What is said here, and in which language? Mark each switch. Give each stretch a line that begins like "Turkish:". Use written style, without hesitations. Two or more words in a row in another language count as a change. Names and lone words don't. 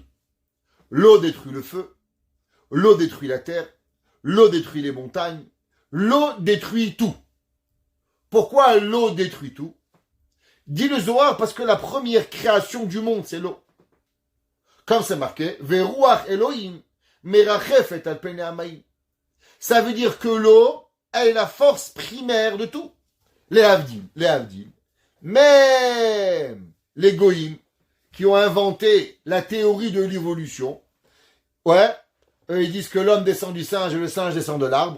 French: L'eau détruit le feu. L'eau détruit la terre. L'eau détruit les montagnes. L'eau détruit tout. Pourquoi l'eau détruit tout? Dit le Zohar, parce que la première création du monde, c'est l'eau. Comme c'est marqué,
Hebrew: ורוח אלהים מרחפת על פני המים.
French: Ça veut dire que l'eau, elle est la force primaire de tout. Les Havdim. Même les Goïm, qui ont inventé la théorie de l'évolution, ouais, eux ils disent que l'homme descend du singe et le singe descend de l'arbre.